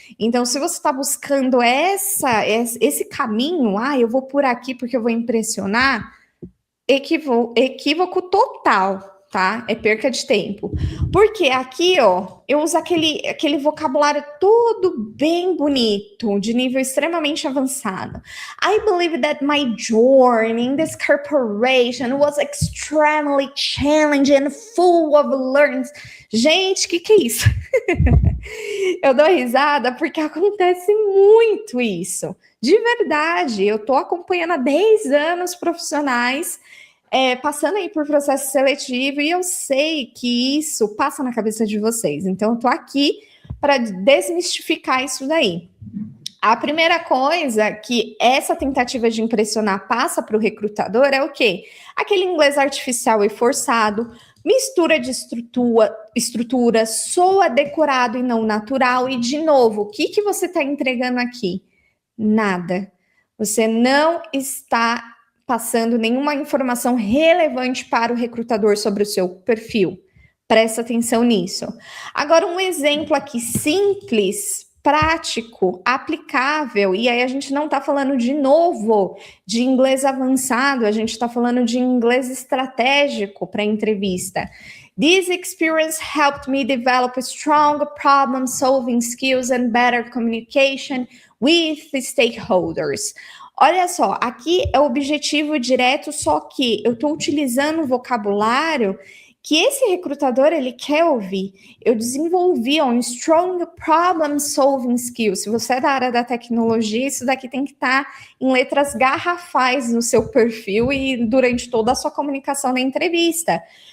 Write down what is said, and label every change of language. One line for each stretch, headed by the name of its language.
Portuguese: Então, se você está buscando esse caminho, eu vou por aqui porque eu vou impressionar, equívoco total, tá? É perca de tempo. Porque aqui, ó, eu uso aquele vocabulário todo bem bonito, de nível extremamente avançado.
English: I believe that my journey in this corporation was extremely challenging and full of learnings.
Portuguese: Gente, que é isso? Eu dou risada porque acontece muito isso. De verdade, eu tô acompanhando há 10 anos profissionais passando aí por processo seletivo, e eu sei que isso passa na cabeça de vocês. Então, eu tô aqui para desmistificar isso daí. A primeira coisa que essa tentativa de impressionar passa para o recrutador é o quê? Aquele inglês artificial e forçado, mistura de estrutura, soa decorado e não natural. E, de novo, o que você está entregando aqui? Nada. Você não está passando nenhuma informação relevante para o recrutador sobre o seu perfil. Presta atenção nisso. Agora, um exemplo aqui simples, prático, aplicável, e aí a gente não está falando de novo de inglês avançado, a gente está falando de inglês estratégico para entrevista.
English: This experience helped me develop strong problem-solving skills and better communication with stakeholders.
Portuguese: Olha só, aqui é o objetivo direto, só que eu estou utilizando um vocabulário que esse recrutador ele quer ouvir. Eu desenvolvi um
English: strong problem solving skill.
Portuguese: Se você é da área da tecnologia, isso daqui tem que estar em letras garrafais no seu perfil e durante toda a sua comunicação na entrevista.